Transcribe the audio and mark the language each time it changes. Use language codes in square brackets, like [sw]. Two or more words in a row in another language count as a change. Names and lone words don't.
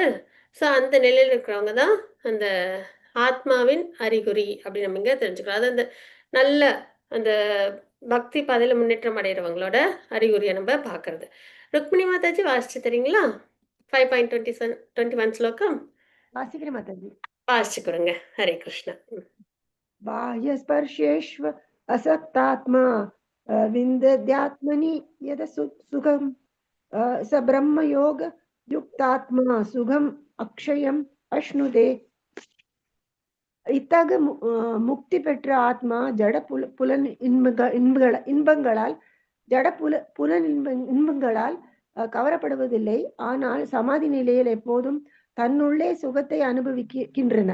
[ta] ஸோ அந்த நிலையில் இருக்கிறவங்க தான் அந்த ஆத்மாவின் அறிகுறி அப்படி நம்ம இங்க தெரிஞ்சுக்கலாம். அது அந்த நல்ல அந்த பக்தி பாதையில முன்னேற்றம் அடைகிறவங்களோட அறிகுறியை நம்ம பார்க்கறது. ருக்மிணி மாதாஜி வாசிச்சு தரீங்களா? 5.21 ஸ்லோகம் வாசிக்கிறேன் மாதாஜி. வாசிச்சு கொடுங்க. ஹரே கிருஷ்ணா. [sa] बाह्यस्पर्शेष्व असक्तात्मा विन्दत्यात्मनि यद सुखं स ब्रह्मयोग युक्तात्मा सुखम् अक्षयम् अश्नुते. [ta] இத்தகு முக்தி பெற்ற ஆத்மா ஜட புலன் இன்பங்களால் இன்பங்களால் கவரப்படுவதில்லை. ஆனால் சமாதி நிலையில் எப்போதும் தன்னுள்ளே சுகத்தை அனுபவிக்கின்றன.